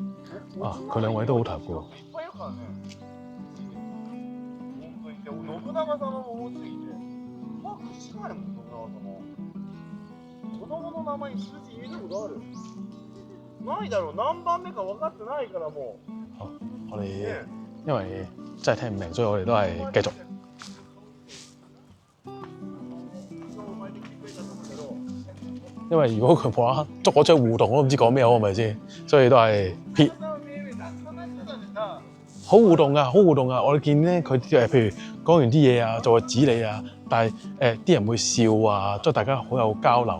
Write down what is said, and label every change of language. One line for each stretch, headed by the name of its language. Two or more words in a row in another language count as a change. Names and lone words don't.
Cantonese: 啊，佢兩位都好投嘅喎。
Japanese: いっぱいいるからね。信長様の桃ついて。まあ、口があるもん、信長様。子供の名前に数字入れたことある？ないだろう、何番目か分かってないからもう。
Cantonese: 好，我哋因為真係聽唔明，所以我哋都係繼續。因為如果佢無啦啦捉我出去互動，我都唔知講咩好，係咪先？所以都係撇。好互動㗎，好互動㗎！我哋見咧佢譬如講完啲嘢啊，就會指你啊，但係啲人會笑啊，即係大家好有交流嘅。